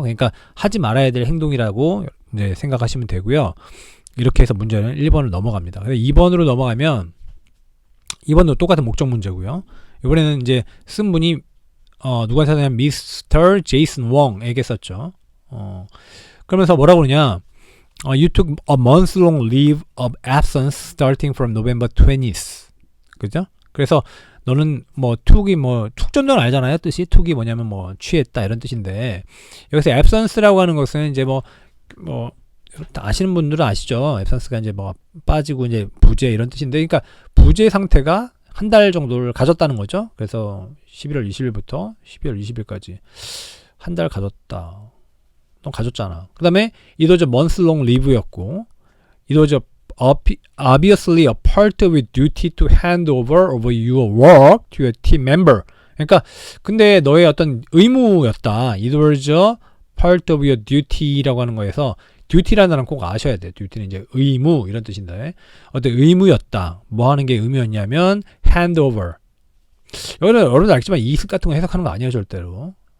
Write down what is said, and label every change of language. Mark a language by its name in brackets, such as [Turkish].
[Korean] 그러니까 하지 말아야 될 행동이라고 이제 생각하시면 되고요. 이렇게 해서 문제는 1번을 넘어갑니다. 2번으로 넘어가면 2번도 똑같은 목적 문제고요. 이번에는 이제 쓴 분이 누가 썼냐면 미스터 제이슨 웡에게 썼죠. 그러면서 뭐라고 그러냐? [English] You took a month-long leave of absence starting from November 20th. [Korean] 그죠? 그래서 너는 뭐 툭이 뭐 툭 정도는 알잖아요. 뜻이 툭이 뭐냐면 뭐 취했다 이런 뜻인데 여기서 absence라고 하는 것은 이제 뭐 아시는 분들은 아시죠? absence가 이제 뭐 빠지고 이제 부재 이런 뜻인데 그러니까 부재 상태가 한 달 정도를 가졌다는 거죠. 그래서 11월 20일부터 12월 20일까지 한 달 가졌다. 너 가졌잖아. 그 다음에 [English] it was a month-long leave였고 it was obviously a part of your duty to hand over your work to your team member. [Korean] 그러니까 근데 너의 어떤 의무였다. [English] It was a part of your duty [Korean] 라고 하는 거에서 duty라는 단어는 꼭 아셔야 돼요. duty는 이제 의무 이런 뜻인데 어떤 의무였다. 뭐 하는 게 의무였냐면 [English] hand over. [Korean] 여기는 여러분들 알겠지만 이익 같은 거 해석하는 거 아니에요 절대로.